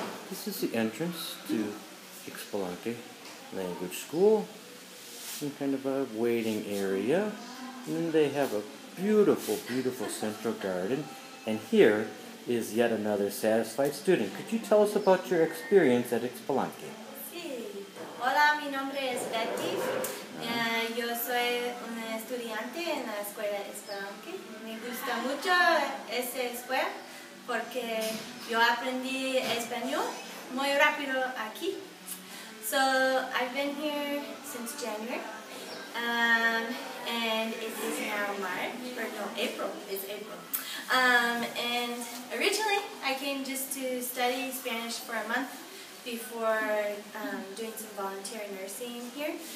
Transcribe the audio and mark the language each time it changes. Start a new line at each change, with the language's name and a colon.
English: This is the entrance to Ixbalanque Language School. Some kind of a waiting area. And then they have a beautiful, beautiful central garden. And here is yet another satisfied student. Could you tell us about your experience at Ixbalanque?
Spanish: Sí. Hola, mi nombre es Betty. Yo soy una estudiante en la escuela Ixbalanque. Me gusta mucho esta escuela porque yo aprendí español muy rápido aquí.
English: So I've been here since January. And it is now April. It's April. And originally I came just to study Spanish for a month before doing some volunteer nursing here.